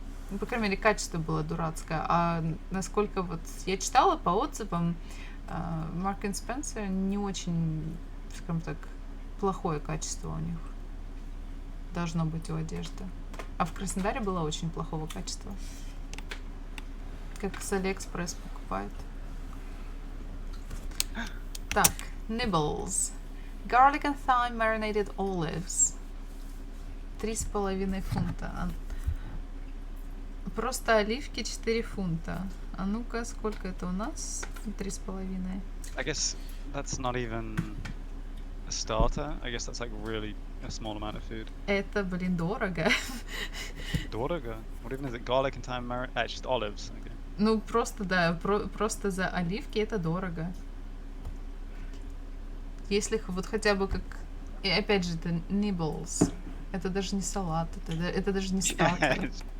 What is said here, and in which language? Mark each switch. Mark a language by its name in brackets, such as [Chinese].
[Russian] Ну, по крайней мере, качество было дурацкое. А насколько вот я читала по отзывам, Mark and Spencer не очень, скажем так, плохое качество у них должно быть у одежды. А в Краснодаре было очень плохого качества. Как с Алиэкспресс покупают. [English] Так, nibbles. Garlic and thyme marinated olives. [Russian] 3,5 фунта. Просто оливки 4 фунта. А ну-ка, сколько это у нас? 3,5. [English] I guess that's not even a starter. I guess that's like really a small amount of food. [Russian] Это, блин, дорого. Дорого? [English] What even is it? Garlic and thyme it's just olives. Okay. [Russian] Ну, просто, да, просто за оливки это дорого. Если вот хотя бы как... И опять же, это nibbles. Это даже не салат, это даже не стартер.